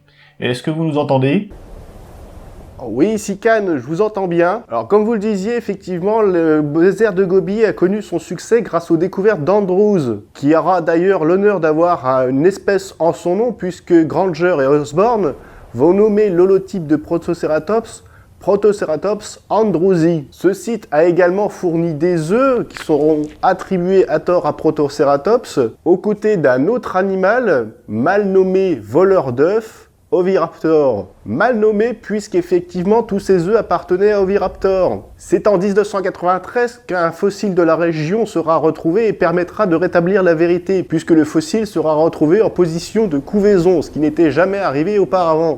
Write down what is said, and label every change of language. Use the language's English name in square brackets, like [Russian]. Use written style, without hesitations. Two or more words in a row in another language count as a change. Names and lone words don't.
[French] Est-ce que vous nous entendez ? Oui, Sican, je vous entends bien. Alors, comme vous le disiez, effectivement, le désert de Gobi a connu son succès grâce aux découvertes d'Andrews, qui aura d'ailleurs l'honneur d'avoir une espèce en son nom, puisque Granger et Osborne vont nommer l'holotype de Protoceratops Protoceratops andrewsi. Ce site a également fourni des œufs qui seront attribués à tort à Protoceratops, aux côtés d'un autre animal mal nommé voleur d'œufs, Oviraptor, mal nommé puisqu'effectivement tous ces œufs appartenaient à Oviraptor. C'est en 1993 qu'un fossile de la région sera retrouvé et permettra de rétablir la vérité, puisque le fossile sera retrouvé en position de couvaison, ce qui n'était jamais arrivé auparavant.